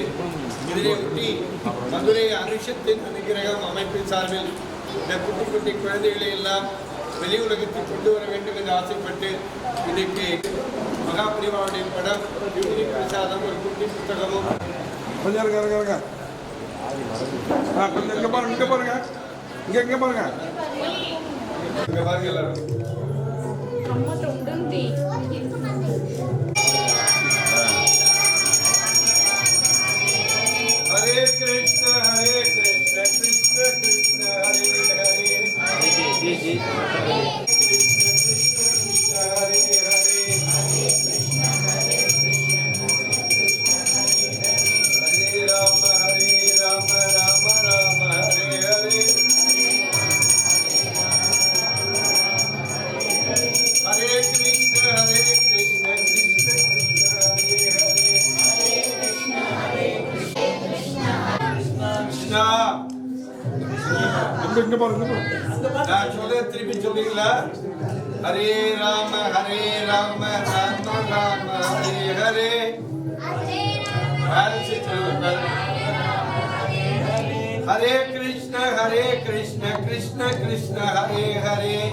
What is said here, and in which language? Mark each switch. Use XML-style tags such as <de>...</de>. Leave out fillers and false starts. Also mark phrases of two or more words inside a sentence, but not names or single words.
<ta>இதனையொட்டி மதுரை அரிஷத்தின் அனுகிரகம் அமைப்பின் சார்பில் இந்த குட்டி குட்டி குழந்தைகளை எல்லாம் வெளி உலகத்தில் கொண்டு வர வேண்டும் என்று ஆசைப்பட்டு இன்றைக்கு மகாபிரிவாவுடைய படம் பிரசாதம் ஒரு குட்டி புத்தகமும் கொஞ்சம் இங்க பாருங்க</ta> <sa>हरे कृष्ण कृष्ण कृष्ण हरे हरे जी जी हरे कृष्ण कृष्ण हरे हरे हरे राम राम राम हरे हरे हरे कृष्ण कृष्ण कृष्ण हरे हरे கிருஷ்ணா</sa> <ta>நான் சொல்ல திருப்பி சொல்றீங்களா?</ta> <sa>हरे राम राम राम हरे हरे हरे कृष्ण कृष्ण कृष्ण हरे हरे</sa>